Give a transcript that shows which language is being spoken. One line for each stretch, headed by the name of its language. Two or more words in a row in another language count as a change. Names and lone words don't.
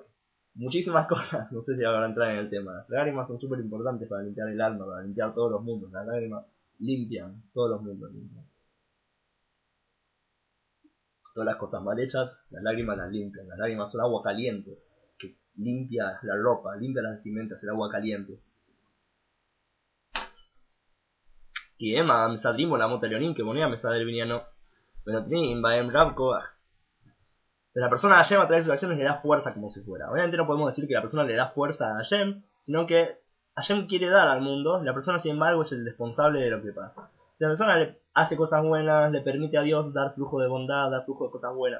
Spanish: Muchísimas cosas, no sé si ahora entrar en el tema. Las lágrimas son súper importantes para limpiar el alma, para limpiar todos los mundos. Las lágrimas limpian todos los mundos. Todas las cosas mal hechas, las lágrimas las limpian. Las lágrimas son agua caliente, que limpia la ropa, limpia las vestimentas, el agua caliente.
Hebrew: כי הם המסדרים עולמות עליונים כמונע מסדר בניינו ונותנים בהם רב כוח.
Spanish: La persona de Hashem a través de sus acciones le da fuerza como si fuera. Obviamente no podemos decir que la persona le da fuerza a Hashem, sino que Hashem quiere dar al mundo, la persona sin embargo es el responsable de lo que pasa. Si la persona le hace cosas buenas, le permite a Dios dar flujo de bondad, dar flujo de cosas buenas.